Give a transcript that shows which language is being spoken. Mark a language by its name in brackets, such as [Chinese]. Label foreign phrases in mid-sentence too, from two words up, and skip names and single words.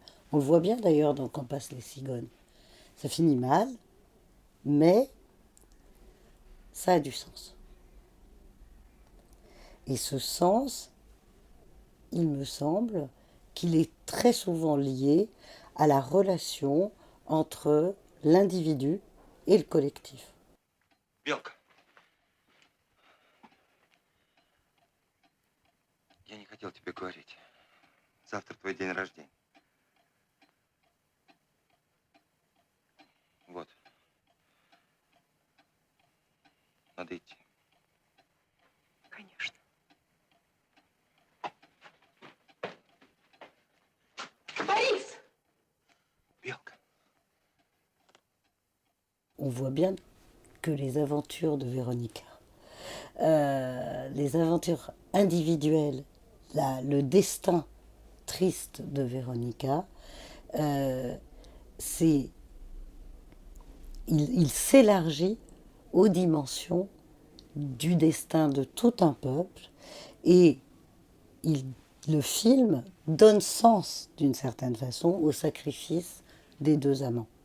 [French] On le voit bien d'ailleurs dans Quand passent les cigognes. Ça finit mal, mais ça a du sens. Et ce sens, il me semble qu'il est très souvent lié à la relation entre l'individu et le collectif. [Russian] Белка, я не хотел тебе говорить. Завтра твой день рождения. Вот. Надо идти. Конечно. Борис! Белка. [French] On voit bien que les aventures de Véronica, les aventures individuelles, le destin triste de Véronica, c'est, il s'élargit aux dimensions du destin de tout un peuple et le film donne sens d'une certaine façon au sacrifice des deux amants.